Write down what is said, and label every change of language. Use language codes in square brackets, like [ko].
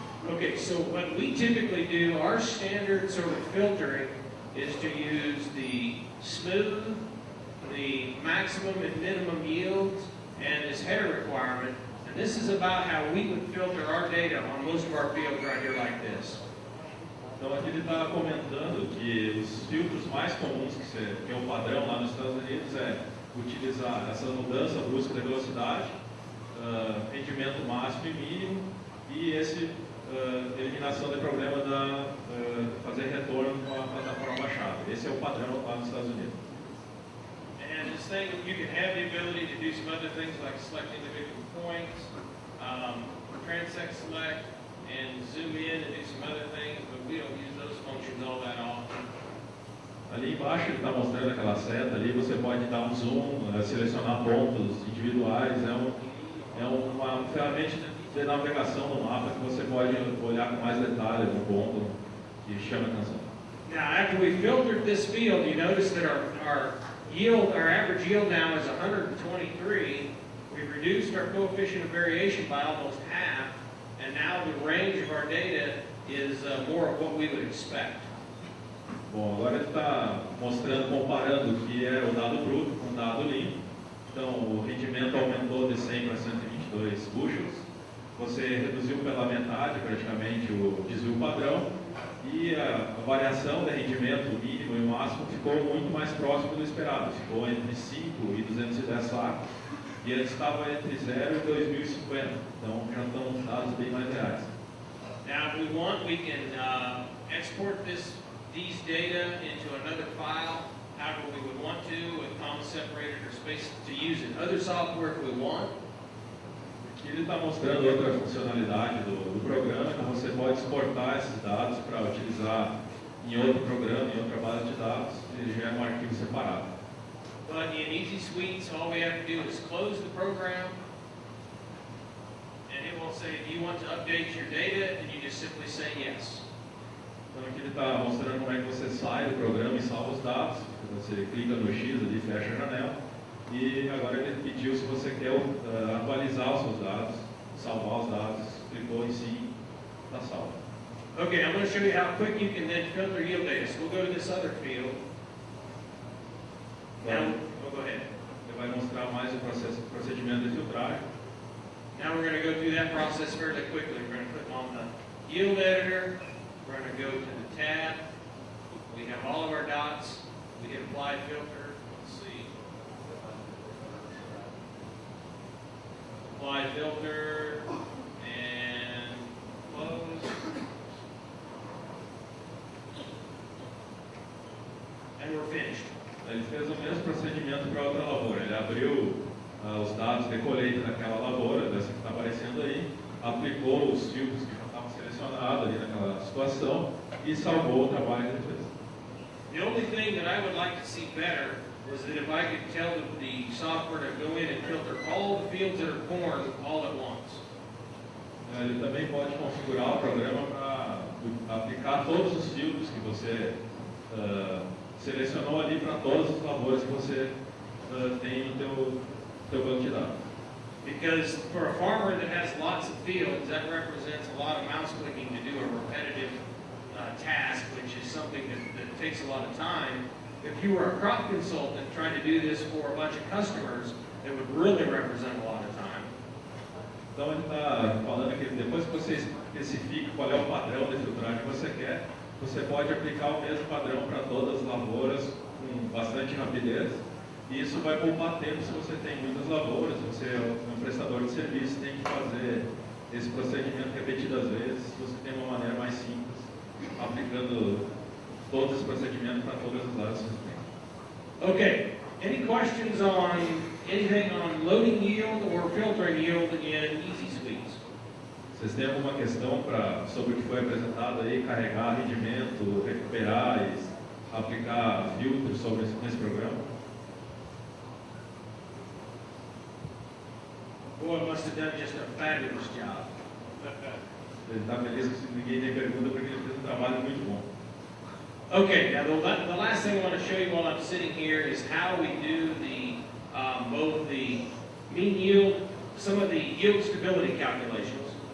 [en] Okay, so what we typically do, our standard sort of filtering is to use the smooth, the maximum and minimum yields, and this header requirement. And this is about how we would filter our data on most of our fields right here like this. [pt] Então aqui ele está comentando que os filtros mais comuns que é o padrão lá nos Estados Unidos é utilizar essa mudança brusca de velocidade, rendimento máximo e mínimo e eliminação de problema fazer retorno com a plataforma baixada. Esse é o padrão lá nos Estados Unidos. [en] And this thing, you can have the ability to do some other things like select individual points, transect select, and zoom in and do some other things, but we don't use those functions all that often. [pt] Ali embaixo ele está mostrando aquela seta ali, você pode dar um zoom, selecionar pontos individuais, é uma ferramenta de navegação no mapa que você pode olhar com mais detalhe no ponto que chama a atenção. [en] Now after we filtered this field, you notice that our yield, our average yield now is 123. We've reduced our coefficient of variation by almost half, and now the range of our data is more of what we would expect. [pt] Bom, agora ele está mostrando, comparando o que é o dado bruto com o dado limpo. Então, o rendimento aumentou de 100 para 122 bushels. Você reduziu pela metade, praticamente, o desvio padrão. E a variação de rendimento mínimo e máximo ficou muito mais próximo do esperado. Ficou entre 5 e 210 sacos. E antes estava entre 0 e 2.050. Então, já estão dados bem mais reais. [en] Now, if we want, we can export these data into another file, however we would want to, with comma separated or space to use in other software if we want. [pt] Aqui ele está mostrando outra funcionalidade do programa, que você pode exportar esses dados para utilizar em outro programa, em outra base de dados, e já é um arquivo separado. [en] But in Easy Suites, all we have to do is close the program, and it will say, do you want to update your data? And you just simply say yes. [pt] Então aqui ele está mostrando como é que você sai do programa e salva os dados. Você clica no X ali, fecha a janela. E agora ele pediu se você quer atualizar os seus dados, salvar os dados, clicou em sim, está salvo. [en] Okay, I'm going to show you how quick you can then filter yield data. So we'll go to this other field. Now, oh, go ahead. [pt] Ele vai mostrar mais o procedimento de filtragem. [en] Now we're going to go through that process fairly quickly. We're going to put them on the yield editor. We're going to go to the tab. We have all of our dots. We hit apply filter. Let's see. Apply filter and close. And we're finished. [pt] Ele fez o mesmo procedimento para outra lavoura. Ele abriu os dados de colheita daquela lavoura, dessa que está aparecendo aí, aplicou os filtros que já estavam selecionados ali naquela situação e salvou o trabalho que ele fez. [en] The only thing that I would like to see better was that if I could tell the software to go in and filter all the fields that are corn all at once. [pt] Ele também pode configurar o programa para aplicar todos os filtros que você selecionou ali para todas as lavouras que você tem no teu banco de dados. [en] Because for a farmer that has lots of fields, that represents a lot of mouse clicking to do a repetitive task, which is something that takes a lot of time. If you were a crop consultant trying to do this for a bunch of customers, it would really represent a lot of time. [pt] Então ele está falando que depois que você especifica qual é o padrão de filtragem que você quer, você pode aplicar o mesmo padrão para todas as lavouras com bastante rapidez. E isso vai poupar tempo se você tem muitas lavouras, você é um prestador de serviço, tem que fazer esse procedimento repetidas vezes, se você tem uma maneira mais simples, aplicando todos os procedimentos para todas as áreas que você tem. [en] Okay, any questions on anything on loading yield or filtering yield in Easy Suites? [pt] Vocês têm alguma questão sobre o que foi apresentado aí, carregar rendimento, recuperar e aplicar filtros sobre esse programa? [en] Boy must have done just a fabulous job. [pt] Ele está feliz que ninguém tem pergunta porque ele fez um trabalho muito bom. [en] Okay, now the last thing I want to show you while I'm sitting here is how we do both the mean yield, some of the yield stability calculations.